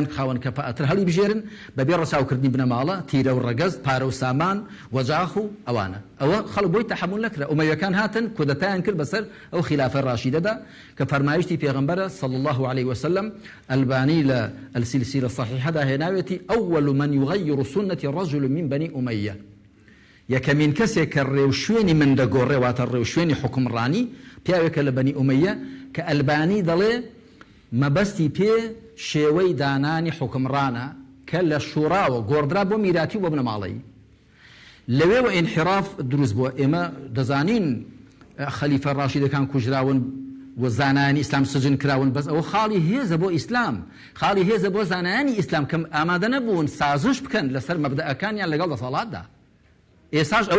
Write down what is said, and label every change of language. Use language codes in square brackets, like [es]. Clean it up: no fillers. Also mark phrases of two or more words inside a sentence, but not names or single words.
[ckb] خاوەن کەفاءەتر هەڵی بژێرن بەبێ ڕەچاوکردنی بنەماڵە تیرە و ڕەگەز پارە و سامان وەجاخ و ئەوانە ئەوە خەڵک بۆی تەحمل نەکرا ئومەویەکان هاتن کودەتایان کرد بەسەر ئەو خلافە ڕاشیدەدا کە فەرمایشتی پێغەمبەرە [ar] صلی الله عليه وسلم [ckb] ئەلبانی لە [ar] السلسلة الصحيحەدا [ckb] هێناوێتی [ar] ئەوەل من يغير سنة رجل من بني أمية [ckb] یەکەمین کەسێک کە ڕێوشوێنی من دەگۆڕێ واتە ڕێوشوێنی حکمڕانی پیاوێکە لە بەنی ئومەیە کە ئەلبانی دەڵێ مەبەستی پێ شێوەی دانانی حکمڕانە کە لە شوڕاوە گۆڕدرا بۆ میراتی و بۆ بنەماڵەیی لەوێوە ئینحراف دروست بووە ئێمە دەزانین خەلیفە ڕاشیدەکان کوژراون و زانایانی ئیسلام سجن کراون بەس ئەوە خاڵی هێزە بۆ ئیسلام خاڵی هێزە بۆ زانایانی ئیسلام کە ئامادە نەبوون سازش بکەن لەسەر مەبدەئەکانیان لەگەڵ دەسەڵاتدا ئێساش ئەوە